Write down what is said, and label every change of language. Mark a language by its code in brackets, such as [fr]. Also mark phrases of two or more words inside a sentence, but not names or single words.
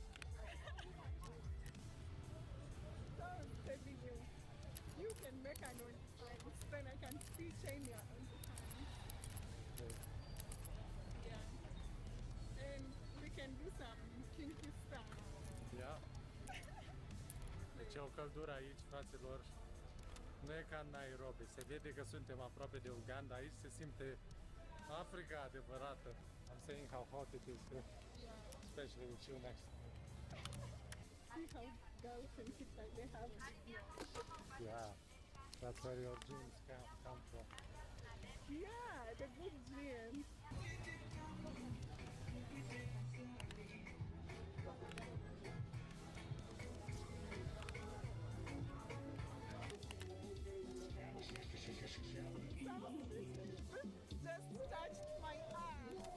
[en] So I'm telling you, you can make an OnlyFans, then I can feature in your OnlyFans. Okay. Yeah. And we can do some kinky stuff. Yeah? [ro] Deci e o căldură aici, fraților. Nu e ca în Nairobi. Se vede că suntem aproape de Uganda. Aici se simte Africa adevărată. [en] I'm saying how hot it is here. Especially with you next. See how girls can fit like they have. Yeah. That's where your genes come from. Yeah, the good genes. Just touched my arm.